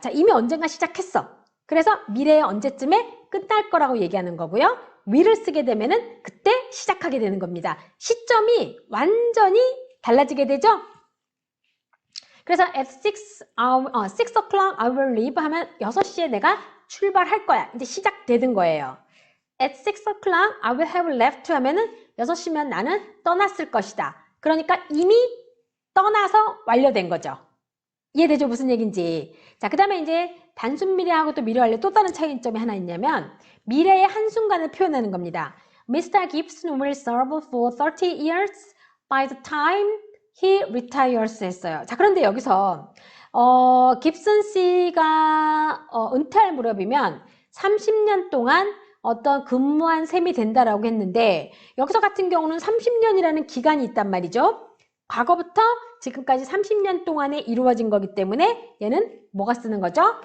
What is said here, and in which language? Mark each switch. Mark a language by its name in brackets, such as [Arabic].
[Korean] 자, 이미 언젠가 시작했어. 그래서 미래의 언제쯤에 끝날 거라고 얘기하는 거고요. will을 쓰게 되면은 그때 시작하게 되는 겁니다. 시점이 완전히 달라지게 되죠? 그래서 [English] at 6 o'clock I will leave [Korean] 하면 6시에 내가 출발할 거야. 이제 시작되는 거예요. [English] At 6 o'clock I will have left [Korean] 하면은 6시면 나는 떠났을 것이다. 그러니까 이미 떠나서 완료된 거죠. 이해되죠? 무슨 얘기인지. 자, 그 다음에 이제 단순 미래하고 또 미래 완료 또 다른 차이점이 하나 있냐면 미래의 한순간을 표현하는 겁니다. [English] Mr. Gibson will serve for 30 years by the time he retires [Korean] 했어요. 자, 그런데 여기서 깁슨 씨가 은퇴할 무렵이면 30년 동안 어떤 근무한 셈이 된다라고 했는데 여기서 같은 경우는 30년이라는 기간이 있단 말이죠. 과거부터 지금까지 30년 동안에 이루어진 거기 때문에 얘는 뭐가 쓰는 거죠?